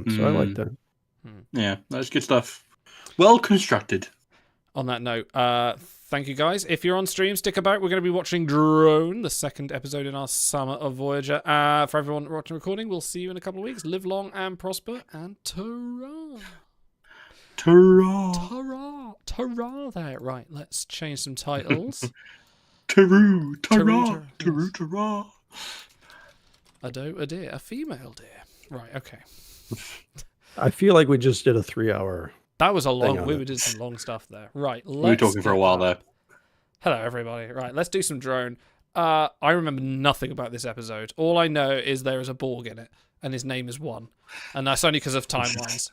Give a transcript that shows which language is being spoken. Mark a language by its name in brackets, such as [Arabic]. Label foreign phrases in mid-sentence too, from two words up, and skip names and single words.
[English] So I like that. Yeah, that's good stuff. Well constructed. On that note, thank you guys. If you're on stream, stick about. We're going to be watching Drone, the second episode in our summer of Voyager. For everyone watching recording, we'll see you in a couple of weeks. Live long and prosper, and ta-ra. Ta-ra. Ta-ra. Ta-ra there. Right, let's change some titles. Ta-roo. Ta-ra. Ta-roo. Ta-ra. A doe, a deer, a female deer. Right, okay. I feel like we just did a 3-hour. That was a long. We did some long stuff there. Right, We were talking for a while there. Hello, everybody. Right, let's do some Drone. I remember nothing about this episode. All I know is there is a Borg in it, and his name is One, and that's only because of timelines.